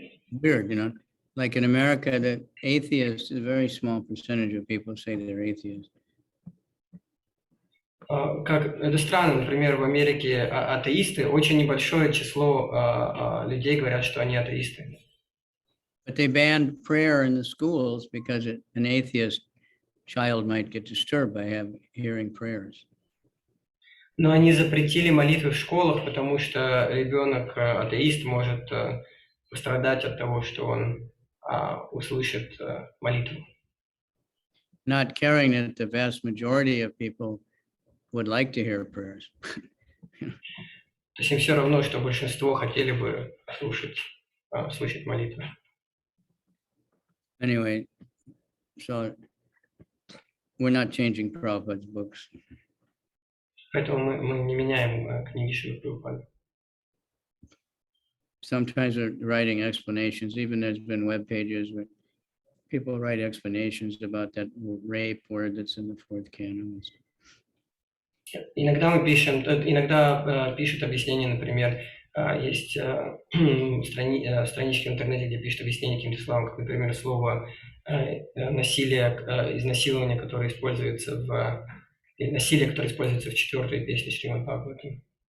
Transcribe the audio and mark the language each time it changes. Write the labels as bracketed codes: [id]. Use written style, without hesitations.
[en] Weird, you know, like in America, the atheists, a very small percentage of people say they're atheists. [ru] Как это странно, например, в Америке атеисты, очень небольшое число людей говорят, что они атеисты. [en] But they banned prayer in the schools because an atheist child might get disturbed by hearing prayers. [ru] Но они запретили молитвы в школах, потому что ребенок атеист может пострадать от того, что он услышит молитву. [en] Not caring that the vast majority of people would like to hear prayers. [ru] То есть им все равно, что большинство хотели бы слышать молитвы. [en] Anyway, so we're not changing Prabhupada's books. [ru] Поэтому мы не меняем книги Шрилы Прабхупады. [en] Sometimes we're writing explanations, even there's been web pages where people write explanations about that rape word that's in the fourth canon. [ru] Иногда пишут объяснения, например, есть странички в интернете, где пишут объяснения каким-то словам, как, например, слово насилие, изнасилование, которое используется насилие, которое используется в 4-й песне Шримад Бхагаватам.